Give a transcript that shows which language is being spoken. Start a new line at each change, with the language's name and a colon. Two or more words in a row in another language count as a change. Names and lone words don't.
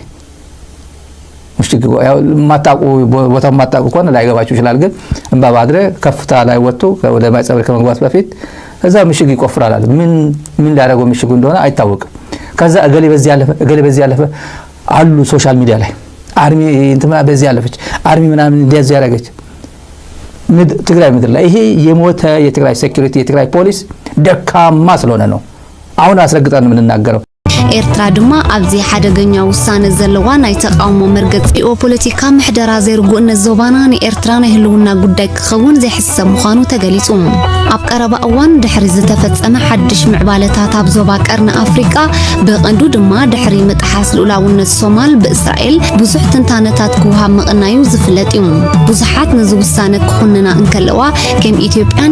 Amharic: ምሽግ ያው ማጣቁ ቦታው ማጣቁ ኮነ ላይገባችሁ ይችላል ግን እንባ ማድረግ ከፍታ ላይ ወጥቶ ወደ ማይጸብሪ ከመግባት በፊት እዛ ምሽግ ይቆፍራል አሉ ምን ሊያደርገው ምሽጉ እንደሆነ አይታወቅም ከዛ እገሌ በዚህ ያለፈ አሉ
English: social media
Amharic: ላይ አርሚ እንትና በዚህ ያለፈች አርሚ ምናምን እንደዚህ ያረጋች ትግራይ ምድር ላይ ይሄ የሞተ የትግራይ ሴኩሪቲ የትግራይ ፖሊስ ደካማ ስለሆነ ነው አሁን አስረግጠን ምን እናገረው
Tigrinya: ኤርትራ ድማ ኣብዚ ሓደገኛ ውሳነ ዘለዋ ናይ ተቃውሞ መርገፂኦ ፖለቲካ ምሕደራ ዘይርጉእነት ዞባና ንኤርትራ ናይ ህልውና ጉዳይ ክኸውን ዘይሕሰብ ምዃኑ ተገሊጹ ኣብ ቀረባ እዋን ድሕሪ ዝተፈጸመ ሓድሽ ምዕባለታት ኣብ ዞባ ቀርኒ ኣፍሪቃ ብቐንዱ ድማ ድሕሪ ምጥሓስ ልኡላውነት ሶማል ብእስራኤል ብዙሕ ትንታነታት ክውሃብ ምቕናዩ ዝፍለጥ እዩ ብዙሓት ነዚ ውሳነ ክኹንና እንከለዋ ከም ኢትዮጵያን